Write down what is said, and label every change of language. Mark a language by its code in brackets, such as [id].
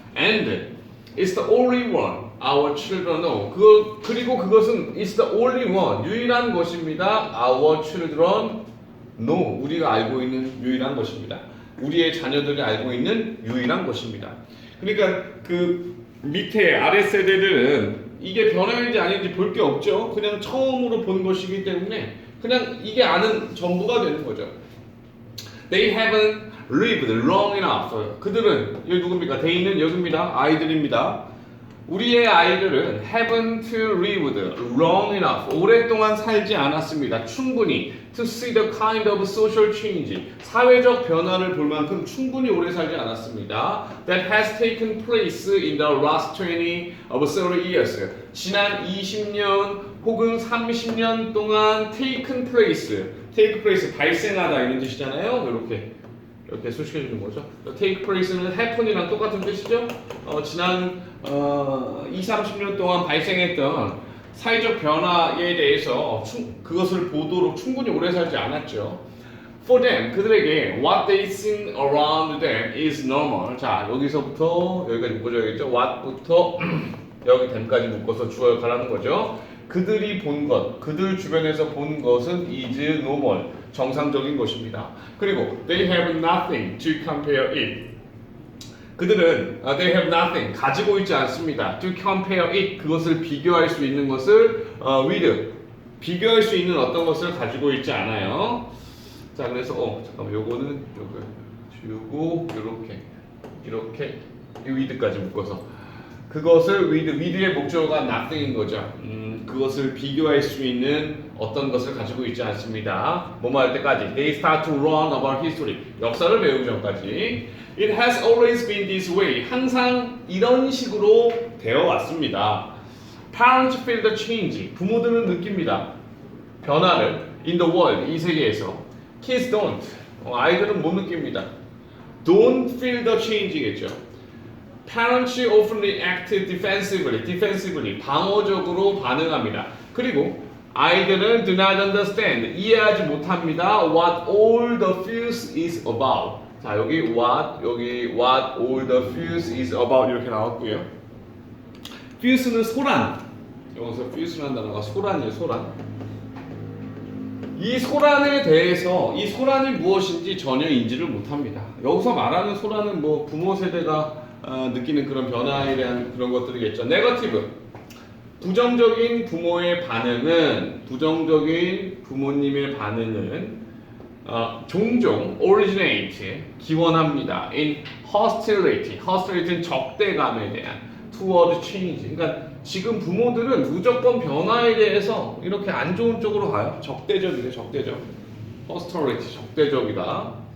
[en] And it's the only one our children know. [ko] 그리고 그것은 [en] it's the only one. [ko] 유일한 것입니다. [en] Our children know. [ko] 우리가 알고 있는 유일한 것입니다. 우리의 자녀들이 알고 있는 유일한 것입니다. 그러니까 그 밑에 아래 세대들은 이게 변화인지 아닌지 볼 게 없죠. 그냥 처음으로 본 것이기 때문에 그냥 이게 아는 전부가 되는 거죠. [en] They haven't lived long enough. [ko] 그들은 여기 누굽니까? they는 여기입니다. 아이들입니다. 우리의 아이들은 [en] haven't lived long enough. [ko] 오랫동안 살지 않았습니다. 충분히 [en] to see the kind of social change. [ko] 사회적 변화를 볼 만큼 충분히 오래 살지 않았습니다. [en] That has taken place in the last 20 or 30 years. [ko] 지난 20년 혹은 30년 동안 [en] taken place. [ko] take place 발생하다 이런 뜻이잖아요. 이렇게 소식해 주는 거죠. take place는 happen이랑 똑같은 뜻이죠. 지난 20-30년 동안 발생했던 사회적 변화에 대해서 그것을 보도록 충분히 오래 살지 않았죠. [en] For them, [ko] 그들에게 [en] what they see around them is normal. [ko] 자, 여기서부터 여기까지 묶어줘야겠죠. what부터 여기 them까지 묶어서 주어를 가라는 거죠. 그들이 본 것, 그들 주변에서 본 것은 [en] is normal, [ko] 정상적인 것입니다. 그리고 [en] they have nothing to compare it. [ko] 그들은 [en] they have nothing, [ko] 가지고 있지 않습니다. [en] to compare it, [ko] 그것을 비교할 수 있는 것을 with, 비교할 수 있는 어떤 것을 가지고 있지 않아요. 자, 그래서 잠깐만, 요거는 요거 이렇게 with까지 묶어서 그것을 with의 목적어가 nothing인 거죠. 그것을 비교할 수 있는 어떤 것을 가지고 있지 않습니다. 뭐뭐 할 때까지 [en] they start to learn about history. [ko] 역사를 배우기 전까지 [en] it has always been this way. [ko] 항상 이런 식으로 되어 왔습니다. [en] Parents feel the change. [ko] 부모들은 느낍니다. 변화를 [en] in the world, [ko] 이 세계에서. [en] Kids don't. [ko] 아이들은 못 느낍니다. [en] Don't feel the change겠죠. Parents often react defensively, [ko] 방어적으로 반응합니다. 그리고 아이들은 [en] do not understand, [ko] 이해하지 못합니다. [en] What all the fuss is about. [ko] 자, 여기 [en] what all the fuss is about [ko] 이렇게 나왔고요. fuss는 소란. 여기서 fuss라는 단어가 소란이에요, 소란. 이 소란에 대해서 이 소란이 무엇인지 전혀 인지를 못합니다. 여기서 말하는 소란은 뭐 부모 세대가 느끼는 그런 변화에 대한 그런 것들이겠죠. 네거티브, 부정적인 부모의 반응은, 부정적인 부모님의 반응은 종종 originate, 기원합니다. [en] in hostility는 [ko] 적대감에 대한, [en] toward change. [ko] 그러니까 지금 부모들은 무조건 변화에 대해서 이렇게 안 좋은 쪽으로 가요. 적대적이래, 적대적. hostility, 적대적이다.